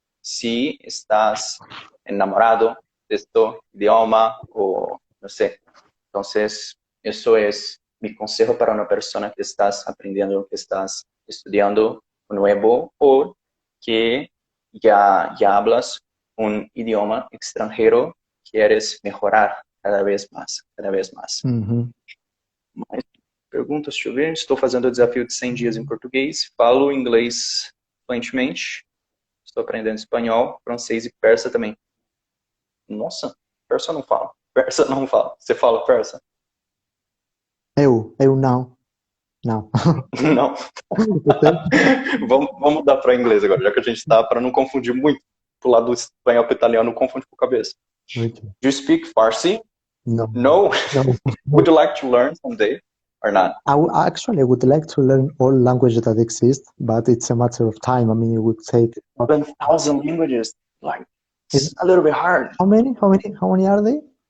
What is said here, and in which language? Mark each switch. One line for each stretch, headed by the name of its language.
Spanish: Si estás enamorado de este idioma o no sé, entonces eso es mi consejo para una persona que estás aprendiendo, que estás estudiando nuevo o que ya hablas un idioma extranjero, quieres mejorar cada vez más, cada vez más. Ujú.
Portuguese: Mais perguntas, deixa eu ver. Estou fazendo o desafio de 100 dias em português, falo inglês fluentemente, estou aprendendo espanhol, francês e persa também. Nossa, persa eu não falo. Persa não falo. Você fala persa? Eu não. Não. Não. Vamos mudar para inglês agora, já que a gente está, para não confundir muito. Do lado do espanhol para o italiano, confunde com a cabeça.
English: Okay. Do you speak Farsi? No. No. No. Would you like to learn someday or not? Actually, I would like to learn all languages that exist, but it's a matter of time. I mean, it would take 1,000 languages. Like, Is- it's a little bit hard. how many? How many are they?